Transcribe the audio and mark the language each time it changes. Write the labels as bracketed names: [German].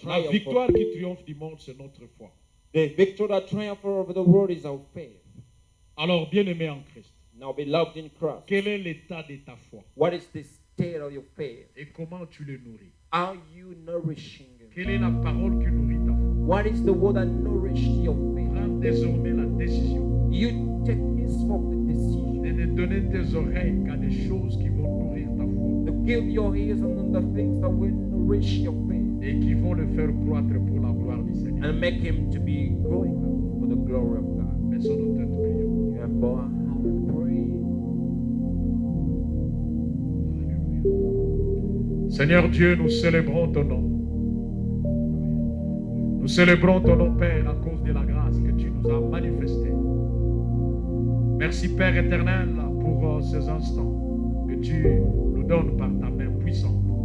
[French] la [English] triumphs. [French] victoire qui triomphe du monde, c'est notre foi. [English] The victory that triumphs over the world is our faith. [French] Alors, bien-aimé en Christ, [English] Now, beloved in Christ, [French] quel est l'état de ta foi [English] what is the state of your faith? [French] et comment tu le nourris? [English] Are you nourishing it? [French] Quelle est la parole qui nourrit ta foi? [English] What is the word that nourishes your faith? [French] Prends désormais la décision [English] You take this from the decision [French] de ne donner tes oreilles qu'à des choses qui vont nourrir ta foi [English] to give your ears on the things that will nourish your faith [French] et qui vont le faire croître pour la gloire du Seigneur. [English] and make him to be growing up for the glory of God. [French] Baissons nos têtes, prions. [English] You have bow our heart and pray. [French] Alléluia. Seigneur Dieu, nous célébrons ton nom. Nous célébrons ton nom, Père, à cause de la grâce que tu nous as manifestée. Merci, Père éternel, pour ces instants que tu nous donnes par ta main puissante.